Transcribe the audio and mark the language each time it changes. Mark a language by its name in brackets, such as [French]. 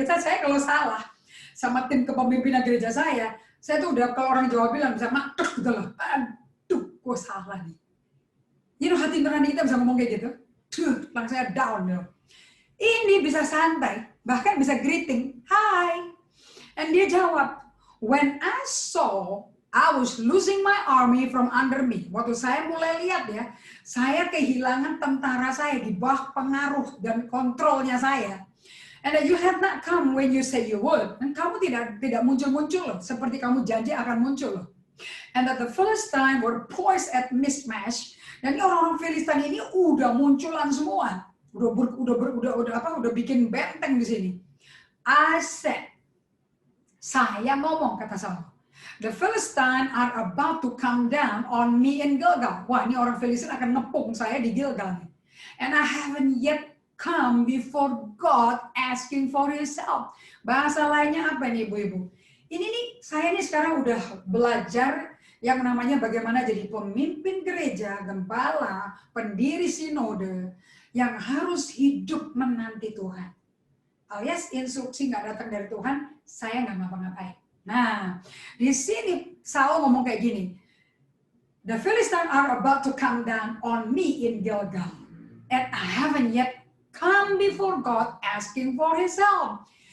[Indonesian] Saya kalau salah sama tim kepemimpinan gereja saya tuh udah kalau orang Jawa bilang bisa makruk gitu loh. Aduh, gue salah nih. Hati nurani kita bisa ngomong kayak gitu. Langsung saya down loh. Ini bisa santai, bahkan bisa greeting, hi. [English] And [Indonesian] dia jawab, [English] when I saw I was losing my army from under me. [Indonesian] Waktu saya mulai lihat ya, saya kehilangan tentara saya di bawah pengaruh dan kontrolnya saya. [English] And that you had not come when you say you would. [Indonesian] Dan kamu tidak muncul-muncul loh, [English] seperti kamu janji akan muncul loh. And that the Philistines were poised at mismatch. [Indonesian] Dan orang-orang Filistin ini udah munculan semua, udah bikin benteng di sini. [English] I said, [Indonesian] saya ngomong kata Saul. [English] The Philistines are about to come down on me in Gilgal. [Indonesian] Wah, ini orang Filistin akan ngepung saya di Gilgal. [English] And I haven't yet come before God asking for his help. [Indonesian] Bahasa lainnya apa nih ibu-ibu? Ini nih, saya nih sekarang udah belajar yang namanya bagaimana jadi pemimpin gereja, gembala, pendiri sinode, yang harus hidup menanti Tuhan. Alias instruksi nggak datang dari Tuhan, saya nggak ngapa-ngapain. Nah, di sini Saul ngomong kayak gini, [English] the Philistines are about to come down on me in Gilgal, and I haven't yet come before God asking for his help.